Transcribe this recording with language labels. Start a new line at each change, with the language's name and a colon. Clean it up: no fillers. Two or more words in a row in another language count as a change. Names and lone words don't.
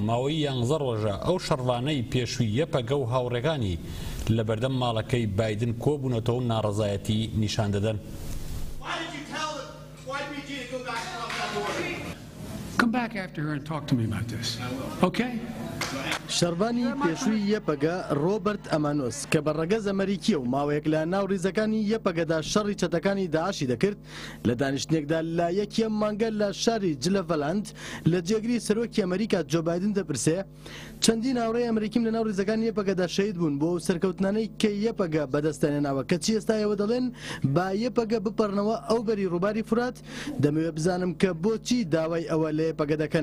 Central Kurdish: ماوەی 11 ڕۆژە ئەو شەڕوانەی پێشووی یەپەگە و هاوڕێکانی لە بەردەم ماڵەکەی بایدن کۆبوونەتەوە و ناڕەزایەتی نیشان دەدەن.
English: Come back after her and talk to me about this. Okay?
Central Kurdish: شەڕبانی پێشووی یەپەگە ڕۆبەرت ئەمانۆس کە بە ڕەگەز ئەمریکیە و ماوەیەک لە ناو ڕیزەکانی یەپەگەدا شەڕی چەتەکانی داعشی دەکرد لە دانیشتنێکدا لە یەکێم مانگە لە شاری جلەڤەلاند لە جێگری سەرۆکی ئەمریکا جۆ بایدن دەپرسێ چەندین هاوڕێی ئەمریکیم لە ناو ڕیزەکانی یەپەگەدا شەهید بوون بۆ سەرکەوتنانەی کە یەپەگە بەدەستێنێناوە کەچی ئێستا ئێوە دەڵێن با یەپەگە بپەڕنەوە ئەو بەری ڕووباری فورات دەمەوێت بزانم کە بۆچی داوای ئەوە لە یەپەگە دەکەن.